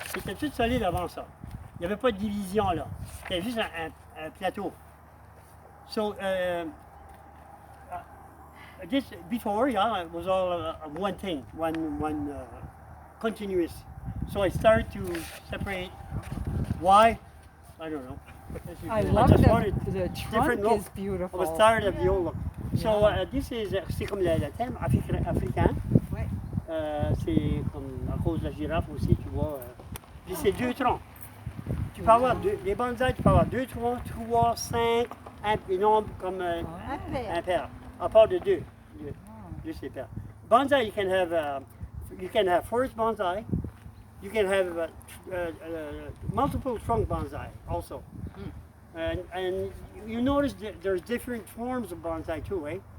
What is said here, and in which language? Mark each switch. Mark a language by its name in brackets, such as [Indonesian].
[French] C'était tout solide avant ça. Il n'y avait pas de division là. C'était juste un plateau. [English] So, this before, yeah, it was all one thing, one continuous. So I started to separate. Why? I don't know. I I love just the wanted trunk different look. is beautiful. I was tired of the old look. So this is, [French] c'est comme le thème africain. Ouais. C'est comme à cause de la girafe aussi, tu vois. Puis c'est 2 troncs. Tu peux avoir les bonsaïs, tu peux avoir 2 troncs, 3, 5, des nombres comme Un père. un pair. À part de 2. Juste les paires. [English] Bonsai, you can have forest bonsai. You can have multiple trunk bonsai also. And you notice that there's different forms of bonsai too, eh?